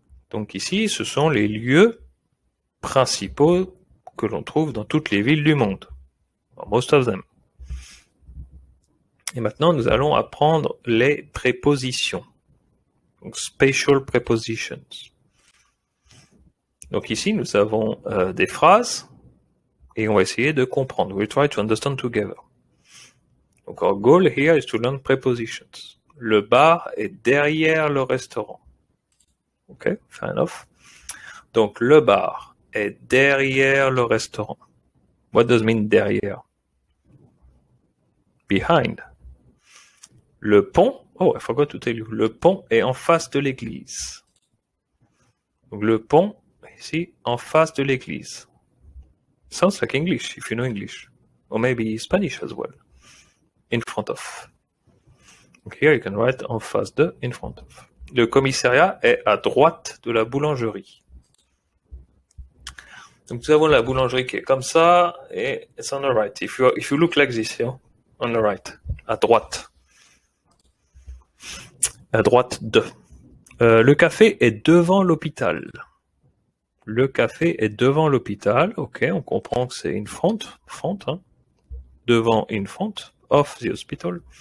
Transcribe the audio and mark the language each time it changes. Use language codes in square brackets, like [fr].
[fr] Donc ici, ce sont les lieux principaux que l'on trouve dans toutes les villes du monde. [en] Most of them. [fr] Et maintenant, nous allons apprendre les prépositions. Donc, [en] spatial prepositions. [fr] Donc ici, nous avons des phrases et on va essayer de comprendre. [en] We'll try to understand together. Donc, our goal here is to learn prepositions. [fr] Le bar est derrière le restaurant. [en] Ok, fair enough. [fr] Donc, le bar est derrière le restaurant. [en] What does mean derrière? Behind. [fr] Le pont, [en] oh, I forgot to tell you, [fr] le pont est en face de l'église. Donc, le pont, ici, en face de l'église. [en] Sounds like English, if you know English. Or maybe Spanish as well. In front of. Donc, here you can write [fr] en face de, [en] in front of. [fr] Le commissariat est à droite de la boulangerie. Donc, nous avons la boulangerie qui est comme ça, et [en] it's on the right. If you look like this, yeah, on the right, [fr] à droite. À droite de. Le café est devant l'hôpital. Le café est devant l'hôpital. Ok, on comprend que c'est in front, hein. Devant, [en] in front, of the hospital.